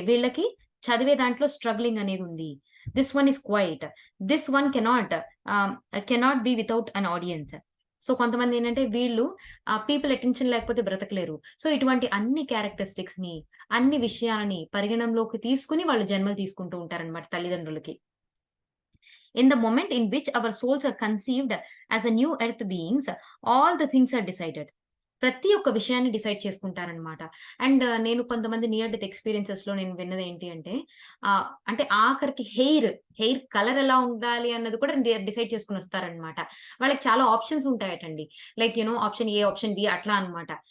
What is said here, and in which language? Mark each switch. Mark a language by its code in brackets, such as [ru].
[te] వీళ్ళకి చదివే దాంట్లో struggling అనేదుంది. [en] This one is quite. This one ah, cannot be without an audience. [te] So, కొంతమందేంటంటే వీళ్ళు పీపుల్ అటెన్షన్ లేకపోతే బ్రతకలేరు. సో, ఇటువంటి అన్ని క్యారెక్టరిస్టిక్స్‌ని, అన్ని విషయాలని పరిగణంలోకి తీసుకొని వాళ్ళు జన్మలు తీసుకుంటూ ఉంటారనమాట తల్లిదండ్రులకి. [en] In the moment in which our souls are conceived as a new earth beings, all the things are decided. [te] ప్రతి ఒక్క విషయాన్ని డిసైడ్ చేసుకుంటారనమాట. అండ్ నేను కొంతమంది నియర్ డెత్ ఎక్స్‌పీరియన్సెస్‌లో నేను విన్నదేంటి అంటే అంటే ఆఖరికి హెయిర్ కలర్ ఎలా ఉండాలి అన్నది కూడా డిసైడ్ చేసుకొనొస్తారనమాట. వాళ్ళకి చాలా options ఉంటాయటండి. Like option ఏ, option B అట్లా అనమాట.